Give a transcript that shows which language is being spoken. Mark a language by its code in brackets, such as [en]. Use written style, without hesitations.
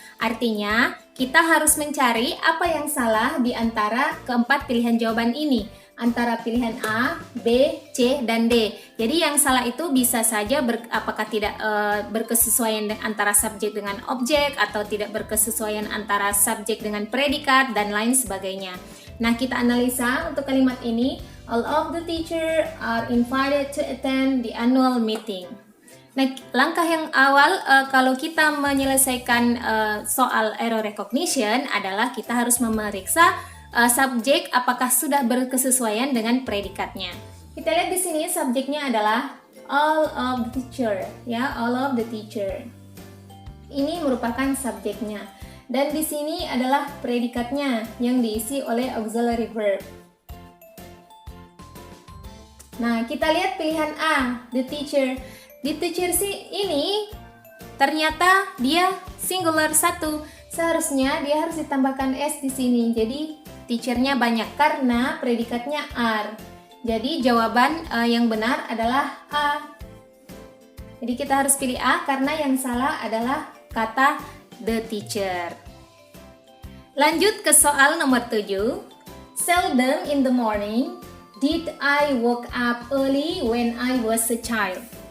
[id] Artinya, kita harus mencari apa yang salah di antara keempat pilihan jawaban ini. Antara pilihan A, B, C, dan D. Jadi yang salah itu bisa saja apakah tidak berkesesuaian antara subjek dengan objek, atau tidak berkesesuaian antara subjek dengan predikat, dan lain sebagainya. Nah, kita analisa untuk kalimat ini. [en] All of the teacher are invited to attend the annual meeting. [id] Nah, langkah yang awal kalau kita menyelesaikan soal error recognition adalah kita harus memeriksa subjek apakah sudah berkesesuaian dengan predikatnya. Kita lihat di sini subjeknya adalah [en] all of the teacher, [id] ya, all of the teacher. Ini merupakan subjeknya. Dan di sini adalah predikatnya yang diisi oleh auxiliary verb. Nah, kita lihat pilihan A, the teacher. Di teacher ini ternyata dia singular 1. Seharusnya dia harus ditambahkan s di sini. Jadi teachernya banyak karena predikatnya are. Jadi jawaban yang benar adalah A. Jadi kita harus pilih A karena yang salah adalah kata the teacher. Lanjut ke soal nomor 7. [en] Seldom in the morning did I woke up early when I was a child.